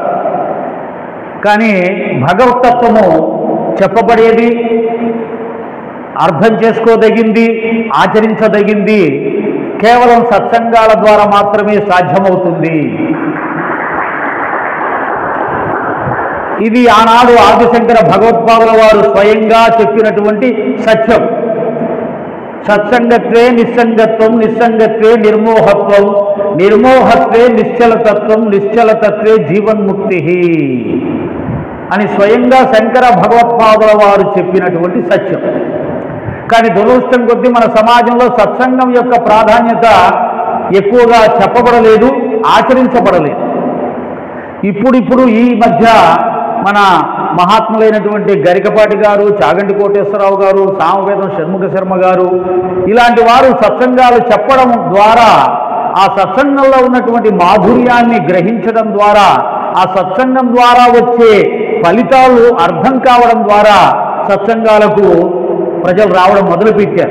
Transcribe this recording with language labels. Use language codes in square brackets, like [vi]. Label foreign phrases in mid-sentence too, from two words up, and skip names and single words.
[te] కానీ భగవతత్వము చెప్పబడేది, అర్థం చేసుకోదగింది, ఆచరించదగింది కేవలం సత్సంగాల ద్వారా మాత్రమే సాధ్యమవుతుంది. ఇది ఆనాడు ఆదిశంకర భగవత్పాదుల వారు స్వయంగా చెప్పినటువంటి సత్యం. [sa] సత్సంగత్వే నిస్సంగత్వం, నిస్సంగత్వే నిర్మోహత్వం, నిర్మోహత్వే నిశ్చలతత్వం, నిశ్చలతత్వే జీవన్ముక్తి [te] అని స్వయంగా శంకర భగవత్పాదుల వారు చెప్పినటువంటి సత్యం. కానీ దురదృష్టం కొద్దీ మన సమాజంలో సత్సంగం యొక్క ప్రాధాన్యత ఎక్కువగా చెప్పబడలేదు, ఆచరించబడలేదు. ఇప్పుడు ఈ మధ్య మన మహాత్ములైనటువంటి గరికపాటి గారు, చాగంటి కోటేశ్వరరావు గారు, సామవేదం షణ్ముఖ శర్మ గారు ఇలాంటి వారు సత్సంగాలు చెప్పడం ద్వారా ఆ సత్సంగంలో ఉన్నటువంటి మాధుర్యాన్ని గ్రహించడం ద్వారా ఆ సత్సంగం ద్వారా వచ్చే ఫలితాలు అర్థం కావడం ద్వారా సత్సంగాలకు ప్రజలు రావడం మొదలుపెట్టారు.